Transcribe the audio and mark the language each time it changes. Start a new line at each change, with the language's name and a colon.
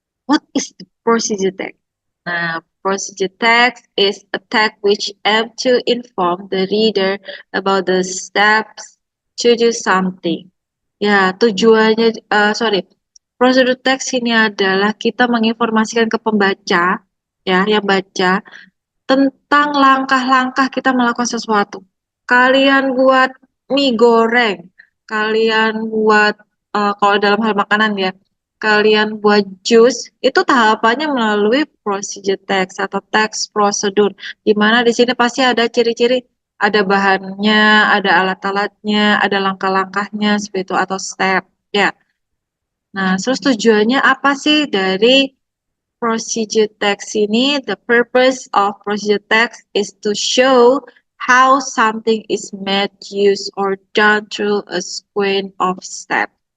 English: What is the procedure text? Nah, procedure text is a text which aims to inform the reader about the steps to do something.
Indonesian: Ya, tujuannya, prosedur teks ini adalah kita menginformasikan ke pembaca, ya, yang baca tentang langkah-langkah kita melakukan sesuatu. Kalian buat mie goreng, kalian buat kalau dalam hal makanan ya, kalian buat jus, itu tahapannya melalui procedure text atau text prosedur, di mana di sini pasti ada ciri-ciri, ada bahannya, ada alat-alatnya, ada langkah-langkahnya seperti itu atau step, ya. Nah, terus tujuannya apa sih dari procedure text ini?
English: The purpose of procedure text is to show how something is made, used, or done through a sequence of steps.